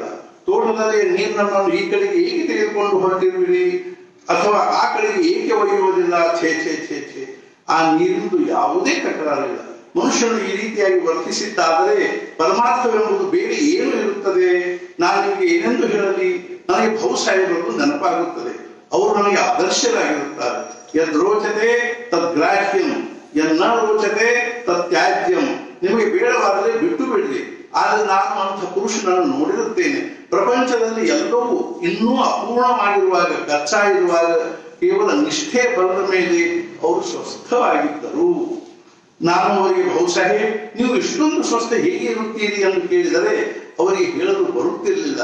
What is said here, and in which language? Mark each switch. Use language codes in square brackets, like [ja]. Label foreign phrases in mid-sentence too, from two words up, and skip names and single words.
[kn] ತೋಟದಲ್ಲಿ ನೀರನ್ನು ಈ ಕಡೆಗೆ ಏಕೆ ತೆಗೆದುಕೊಂಡು ಹೊರಟಿರುವಿರಿ ಅಥವಾ ಆ ಕಡೆಗೆ ಏಕೆ ಒಯ್ಯುವುದಿಲ್ಲ, ಛೇ ಛೇ ಛೇ ಛೇ, ಆ ನೀರಿಂದು ಯಾವುದೇ ತಕರಾರಿಲ್ಲ. ಮನುಷ್ಯನು ಈ ರೀತಿಯಾಗಿ ವರ್ತಿಸಿದ್ದಾದರೆ ಪರಮಾರ್ಥವೆಂಬುದು ಬೇರೆ ಏನು ಇರುತ್ತದೆ? ನಾನು ನಿಮಗೆ ಏನೆಂದು ಹೇಳಲಿ? ನನಗೆ ಬಹುಸಾಹೇಬರು ನೆನಪಾಗುತ್ತದೆ. ಅವರು ನನಗೆ ಆದರ್ಶರಾಗಿರುತ್ತಾರೆ. [sa] ಯದ್ ರೋಚತೆ ತದ್ ಗ್ರಾಹ್ಯಂ, ಯನ್ನ ರೋಚತೆ ತತ್ ತ್ಯಾಜ್ಯಂ. [kn] ನಿಮಗೆ ಬೇಡವಾದರೆ ಬಿಟ್ಟು ಬಿಡ್ರಿ, ಆದ್ರೆ ನಾನು ಅಂಥ ಪುರುಷನನ್ನು ನೋಡಿರುತ್ತೇನೆ. ಪ್ರಪಂಚದಲ್ಲಿ ಎಲ್ಲವೂ ಇನ್ನೂ ಅಪೂರ್ಣವಾಗಿರುವಾಗ, ಕಚ್ಚಾ ಇರುವಾಗ ಕೇವಲ ನಿಷ್ಠೆ ಬರದ ಮೇಲೆ ಅವರು ಸ್ವಸ್ಥವಾಗಿದ್ದರು. ನಾನು ಅವರಿಗೆ ಬಹುಸಾಹೇಬ್ ನೀವು ಇಷ್ಟೊಂದು ಸ್ವಸ್ಥ ಹೇಗೆ ಇರುತ್ತೀರಿ ಎಂದು ಕೇಳಿದರೆ ಅವರಿಗೆ ಹೇಳಲು ಬರುತ್ತಿರಲಿಲ್ಲ.